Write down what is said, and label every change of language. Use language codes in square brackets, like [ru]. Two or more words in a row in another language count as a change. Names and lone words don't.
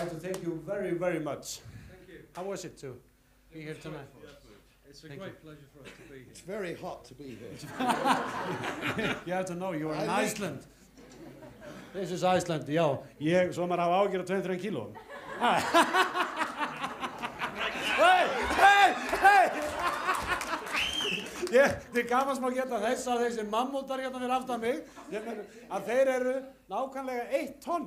[en] thank you very, very much. Thank you. How was it to be here tonight? It's a great pleasure for us to be here. It's very hot to be here. You have to know, you are in Iceland. This is Iceland, já. [is] Svo maður hafa ágjör á 2-3 kílóum. Þið gaman smá geta þess að þessi mammútar hérna fyrir aftan mig, að þeir eru nákvæmlega 1 tonn.